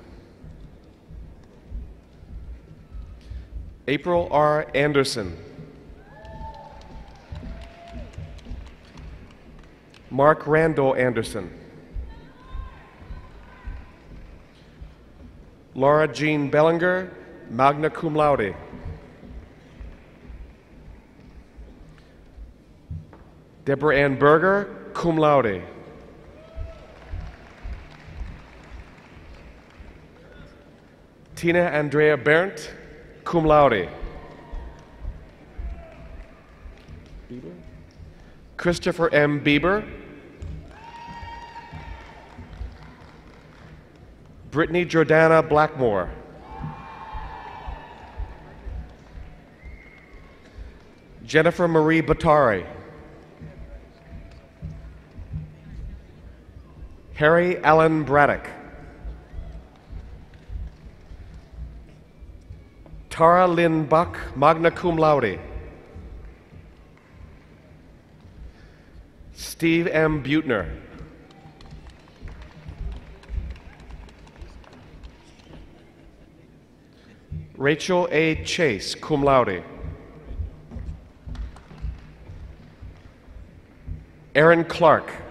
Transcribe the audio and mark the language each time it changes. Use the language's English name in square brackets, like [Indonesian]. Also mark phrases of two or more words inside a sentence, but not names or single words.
[English] April R. Anderson. Mark Randall Anderson. Laura Jean Bellinger, [Latin] magna cum laude. [English] Deborah Ann Berger, [Latin] cum laude. [English] Tina Andrea Berndt, [Latin] cum laude. [English] Christopher M. Bieber. Brittany Jordana Blackmore. Jennifer Marie Batari. Harry Allen Braddock. Tara Lynn Buck, [Latin] magna cum laude. [English] Steve M. Butner. Rachel A. Chase, [Latin] cum laude. [English] Aaron Clark.